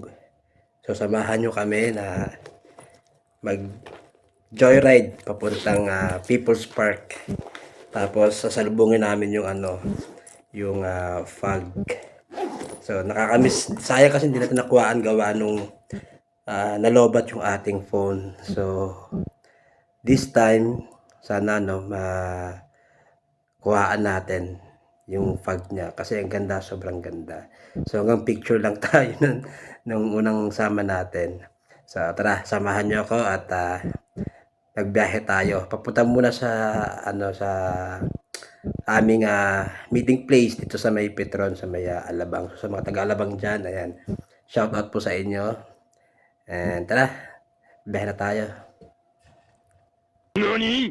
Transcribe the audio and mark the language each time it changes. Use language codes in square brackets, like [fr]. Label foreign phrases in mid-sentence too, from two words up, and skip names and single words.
[tl] So samahan nyo kami na mag joyride papuntang People's Park. Tapos sasalubungin namin yung yung fog. So nakakamiss, sayang kasi hindi natin nakuhaan gawa nung nalobat yung ating phone. So [en] this time [tl] sana kuhaan natin yung fog niya kasi ang ganda, sobrang ganda. So hanggang picture lang tayo nung unang sama natin. So tara, samahan niyo ako at nagbiyahe tayo. Papunta muna sa sa aming [en] meeting place [tl] dito sa may Petron, sa may Alabang. So, sa mga taga-Alabang dyan, ayan. [en] Shout out [tl] po sa inyo. And tara, biyahe na tayo. NANI?!